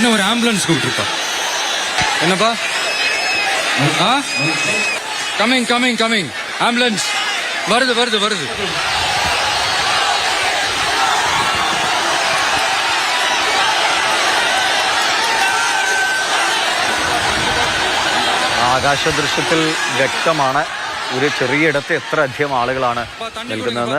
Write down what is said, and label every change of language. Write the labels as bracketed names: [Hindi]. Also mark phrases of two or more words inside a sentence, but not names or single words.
[Tamil] உடனே ஒரு ஆம்புலன்ஸ் கூப்பிட்டுருப்பா. என்னப்பா? [English] coming coming coming, [Tamil] ஆம்புலன்ஸ் வருது வருது வருது. [Malayalam] ആകാശ ദൃശ്യത്തിൽ വ്യക്തമാണ് ഒരു ചെറിയിടത്ത് എത്ര അധികം ആളുകളാണ് നിൽക്കുന്നതെന്ന്.